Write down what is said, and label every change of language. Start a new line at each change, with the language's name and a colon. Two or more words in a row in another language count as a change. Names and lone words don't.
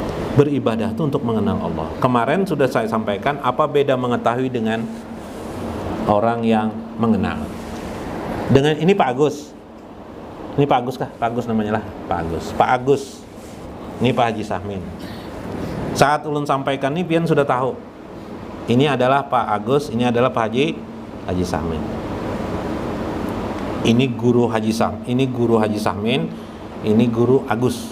Indonesian: Beribadah itu untuk mengenal Allah. Kemarin sudah saya sampaikan apa beda mengetahui dengan orang yang mengenal. Dengan ini Pak Agus. Ini Pak Agus kah? Pak Agus namanya lah, Pak Agus. Pak Agus. Ini Pak Haji Sahmin. Saat ulun sampaikan ini pian sudah tahu. Ini adalah Pak Agus, ini adalah Pak Haji Sahmin. Ini guru Haji Sahmin, ini guru Agus.